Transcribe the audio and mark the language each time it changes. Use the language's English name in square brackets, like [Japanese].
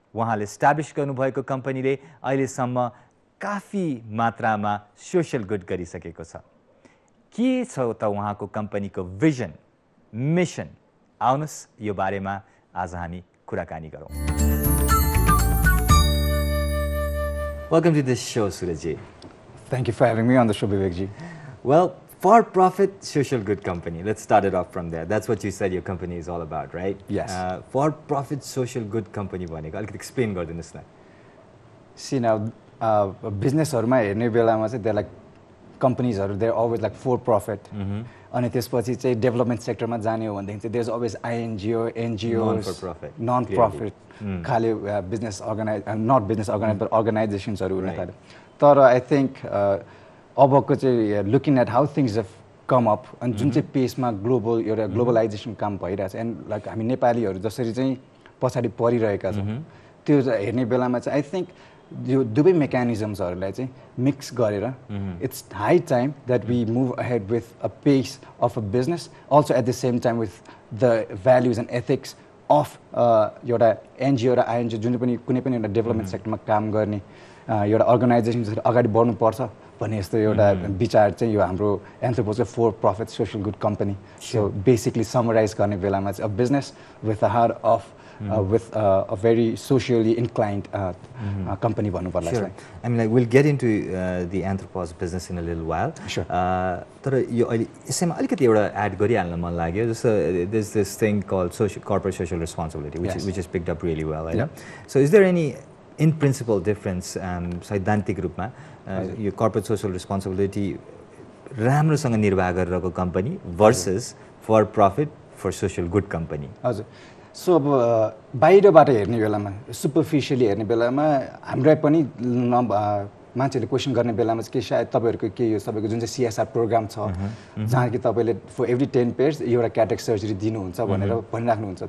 [Nepali] उहाँले एस्टाब्लिश गर्नुभएको कम्पनीले अहिलेसम्म काफी मात्रामा सोशल गुड गरिसकेको छ। के छ त उहाँको कम्पनीको भिजन, मिशन? आउनुहोस् यो बारेमा आज हामी कुराकानी गरौँ। [English] Welcome to this show, Suraj ji. Thank you for having me on the show, Vivek ji. Well, for profit social good company. Let's start it off from there. That's what you said your company is all about, right? Yes. For profit social good company [Nepali] भनेको अलिकति explain गरिदिनुस् न। [English] See now, businessहरुमा [Nepali] हेर्ने बेलामा चाहिँ [English] they're like companiesहरु, they're always like for profit. [Nepali] अनि त्यसपछि चाहिँ development सेक्टरमा जाने हो भनेदेखि चाहिँ [English] there's always INGO, NGOs, non-profit [Nepali] खाली business not business organized but organizations-हरु हुन थाल्यो। तर [English] I think [Nepali] अबको चाहिँ [English] looking at how things have come up [Nepali] अनि जुन चाहिँ पेसमा ग्लोबल एउटा ग्लोबलाइजेसन काम भइरहेछ एन्ड लाइक हामी नेपालीहरु जसरी चाहिँ पछाडी परिरहेका छौं त्यो हेर्ने बेलामा चाहिँ I think यो दुवै मेकानिजम्सहरुलाई चाहिँ मिक्स गरेर [English] it's high time that we move ahead with a pace of a business also at the same time with the values and ethics of [Nepali] एउटा एनजिओ र आइएनजिओ जुन पनि कुनै पनि एउटा डेभलपमेन्ट सेक्टरमा काम गर्ने एउटा अर्गनाइजेसन जसरी अगाडि बढ्नुपर्छ भन्ने यस्तो एउटा विचार चाहिँ यो हाम्रो एन्थ्रोपोजको for profit social good company. So basically summarise गर्ने बेलामा चाहिँ [English] a business with a heart of with a very socially inclined company [Nepali] भन्नु पर्ला। [English] Sure. I mean, like we'll get into the Anthropose business in a little while. Sure. [Nepali] तर यो अहिले यसैमा अलिकति एउटा एड गरिहाल्न मन लाग्यो। [English] जस्तो there's this thing called corporate social responsibility which is picked up really well, right? So is there any in principle difference [Nepali] सैद्धान्तिक रूपमा यो [English] corporate social responsibility [Nepali] राम्रोसँग निर्वाह गरिरहेको company [English] versus for profit for social good company? [Nepali] हजुर। So अब बाहिरबाट हेर्ने बेलामा सुपरफिसियली हेर्ने बेलामा हामीलाई पनि मान्छेले क्वेसन गर्ने बेलामा चाहिँ के सायद तपाईहरुको के यो सबैको जुन चाहिँ सीएसआर प्रोग्राम छ जहाँ कि तपाईले [English] for every 10 pairs [Nepali] एउटा क्याटरेक्ट सर्जरी दिनुहुन्छ भनेर भनिराख्नुहुन्छ।